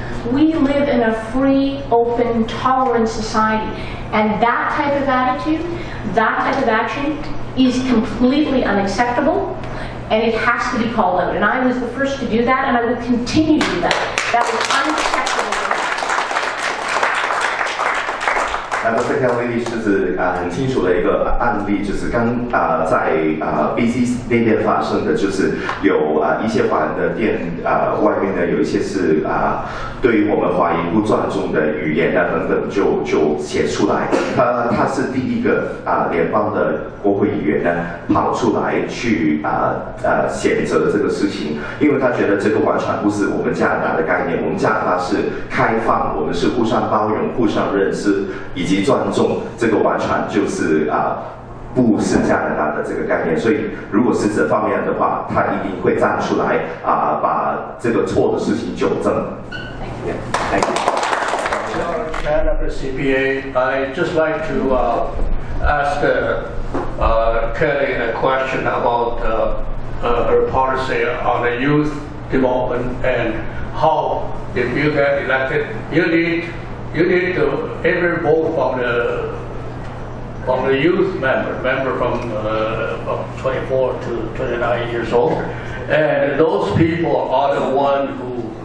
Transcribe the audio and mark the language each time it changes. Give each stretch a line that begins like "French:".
English: We live in a free, open, tolerant society, and that type of attitude, that type of action is completely unacceptable, and it has to be called out. And I was the first to do that, and I will continue to do that. That was unacceptable. Dr.
Chinese: Kellie Leitch 就是很清楚的一个案例，就是刚在BC 那边发生的，就是有一些华人的店外面呢有一些是对于我们华裔不尊重的语言啊等等就写出来。他是第一个联邦的国会议员呢跑出来去谴责这个事情，因为他觉得这个完全不是我们加拿大的概念，我们加拿大是开放，我们是互相包容、互相认识以及尊重，这个完全就是不是加拿大的这个概念，所以如果是这方面的话，他一定会站出来把这个错的事情纠正。
English: Thank you. Chair of the CPA, I'd just like to ask Kellie a question about her policy on the youth development and how, if you get elected, you need to every vote from the youth member from 24 to 29 years old, and those people are the ones who